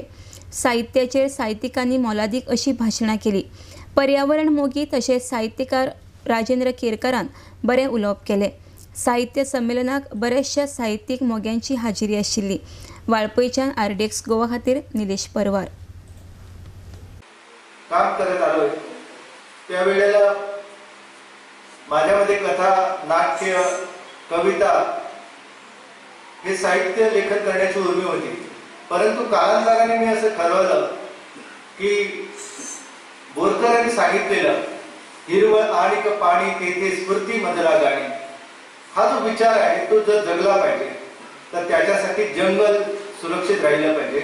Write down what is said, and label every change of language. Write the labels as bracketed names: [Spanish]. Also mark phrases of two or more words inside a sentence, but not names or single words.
[Konkani] साहित्याचेर साहित्यिकांनी मोलादीक अशी भाशणां केली। पर्यावरण मोगी तशेंच साहित्यकार राजेंद्र केरकरान बरें उलोवप केलें। साहित्य संमेलनाक बरेचशा साहित्यीक मोग्यांची हाजिरी आशिल्ली। वाळपयच्यान आरडेक्स गोवा खातीर निलेश परवार। [Marathi] काम करत आलोय त्या वेळेला माझ्यामध्ये कथा, नाट्य, कविता हे साहित्य लेखन करण्याची उर्मी होती। परंतु कालांतराने मी असं ठरवलं की बोरकरांनी सांगितलेलं हिरवळ आणि क पाणी तेथे स्फूर्ती मधला गाणी हा जो विचार आहे तो जर जगला पाहिजे तर त्याच्यासाठी जंगल सुरक्षित राहिलं पाहिजे।